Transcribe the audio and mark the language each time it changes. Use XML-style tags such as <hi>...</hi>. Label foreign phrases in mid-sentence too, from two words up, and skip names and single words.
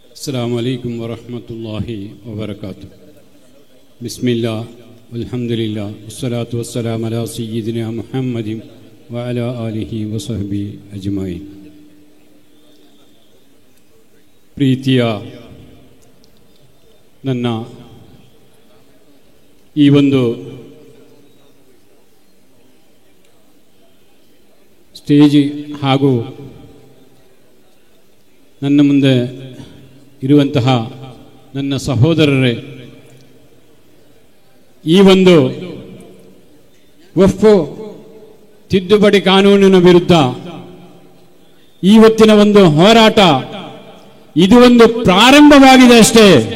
<ar>السلام عليكم ورحمة الله وبركاته. بسم الله والحمد لله والصلاة والسلام على سيدنا محمد وعلى آله وصحبه أجمعين.</ar> <kn>ಪ್ರೀತಿಯ ನನ್ನ ಈ ಒಂದು ಸ್ಟೇಜ್ ಹಾಗೂ ನನ್ನ ಮುಂದೆ ಇರುವಂತಹ ನನ್ನ ಸಹೋದರರೇ, ಈ ಒಂದು ವಕ್ಫ್ ತಿದ್ದುಪಡಿ ಕಾನೂನಿನ ವಿರುದ್ಧ ಇವತ್ತಿನ ಒಂದು ಹೋರಾಟ ಇದು ಒಂದು ಪ್ರಾರಂಭವಾಗಿದೆ ಅಷ್ಟೇ.</kn>